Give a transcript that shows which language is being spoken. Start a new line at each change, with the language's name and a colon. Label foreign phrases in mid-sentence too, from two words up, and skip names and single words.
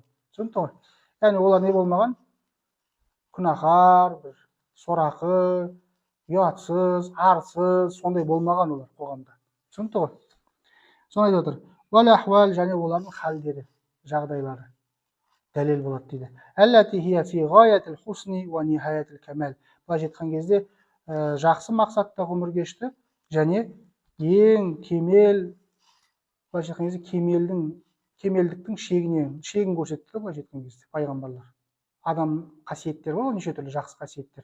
Kazakh: Түсінікті ғой? Яғни олар не болмаған? Күнәһар, сорақы, ұятсыз, арсыз, сондай болмаған олар қоғамда. Түсінікті ғой? Соны айтып отыр.
Arabic: والأحوال,
Kazakh: және олардың халдері, жағдайлары дәлел болады дейді.
Arabic: التي هي في غاية الحسن ونهاية الكمال.
Kazakh: Былайша айтқан кезде жақсы мақсатта ғұмыр кешті және ең кемел, былайша айтқан кезде кемелдіктің шегін көрсетті. Былайша айтқан кезде пайғамбарлар. Адам қасиеттер бар, неше түрлі жақсы қасиеттер.